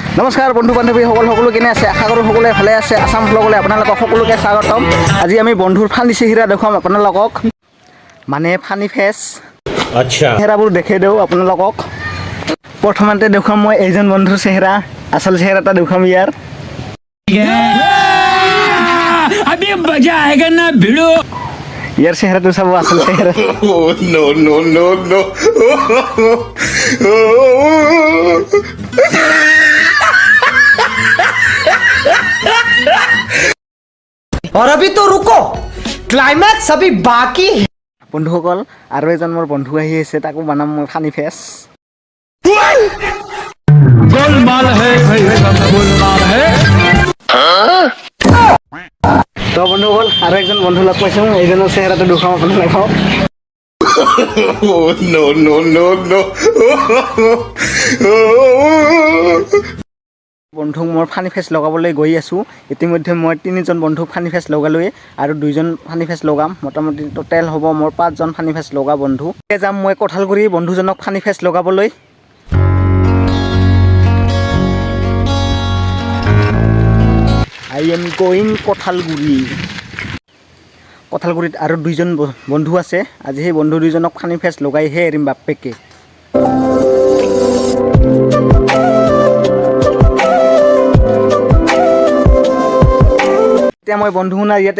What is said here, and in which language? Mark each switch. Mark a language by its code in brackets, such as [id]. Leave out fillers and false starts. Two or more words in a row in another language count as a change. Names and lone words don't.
[as] নমস্কাৰ বন্ধু বান্ধৱীসকল সকলো কেনে আছে আশা কৰোঁ সকলোৱে ভালে আছে আসাম ব্লগলৈ আপোনালোকক সকলোকে স্বাগতম আজি আমি বন্ধুৰ ফানি চেহেৰা দেখুৱাম আপোনালোকক মানে [en] funny face [as] আচ্ছা চেহেৰাবোৰ দেখাই দিওঁ আপোনালোকক প্ৰথমতে দেখুৱাম মই এইজন বন্ধুৰ চেহেৰা আচল চেহেৰাটা দেখুৱাম ইয়াৰ [hi] अभी मजा आएगा ना भिड़ो यार चेहरा तो सब असल चेहरा [en] no no no no [hi] और अभी तो रुको क्लाइमैक्स अभी बाकी है [as] বন্ধুসকল আৰু এজন মোৰ বন্ধু আহি আছে তাকো বনাম মই [en] funny face [hi] गोलमाल है भाई गोलमाल है [as] তো বন্ধুসকল আৰু একজন বন্ধু লগ পাইছোঁ এইজনৰ চেহেৰাটো দেখুৱাম আপোনালোকক [en] no no no no [as] বন্ধুক মোৰ [en] funny face [as] লগাবলৈ গৈ আছোঁ ইতিমধ্যে মই তিনিজন বন্ধুক [en] funny face [as] লগালোৱে আৰু দুইজন [en] funny face [as] লগাম মোটামুটি টোটেল হ'ব মোৰ পাঁচজন [en] funny face [as] লগা বন্ধু যাম মই কঁঠালগুৰি বন্ধুজনক [en] funny face [as] লগাবলৈ [en] I am going [as] কঁঠালগুৰিত আৰু দুইজন বন্ধু আছে আজি সেই বন্ধু দুইজনক [en] funny face [as] লগাইহে এৰিম বাপেকে এতিয়া মই বন্ধু নাই ইয়াতে